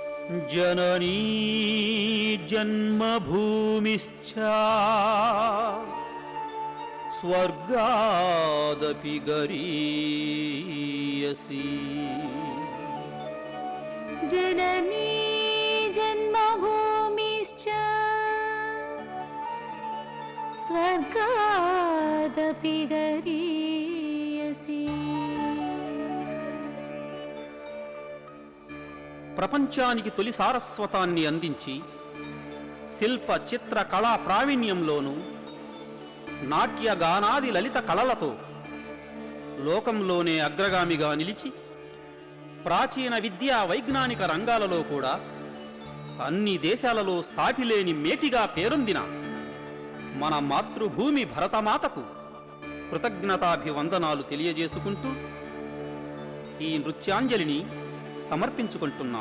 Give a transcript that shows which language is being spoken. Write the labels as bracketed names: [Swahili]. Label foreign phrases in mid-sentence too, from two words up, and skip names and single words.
[Sanskrit] जननी जन्मभूमिश्च स्वर्गादपि गरीयसी। जननी जन्मभूमिश्च स्वर्गादपि गरीयसी। [Telugu] ప్రపంచానికి తొలి సారస్వతాన్ని అందించి శిల్ప చిత్ర కళా ప్రావీణ్యంలోనూ నాట్య గానాది లలిత కళలతో లోకంలోనే అగ్రగామిగా నిలిచి ప్రాచీన విద్యా వైజ్ఞానిక రంగాలలో కూడా అన్ని దేశాలలో సాటిలేని మేటిగా పేరొందిన మన మాతృభూమి భరతమాతకు కృతజ్ఞతాభివందనాలు తెలియజేసుకుంటూ ఈ నృత్యాంజలిని సమర్పించుకుంటున్నాం.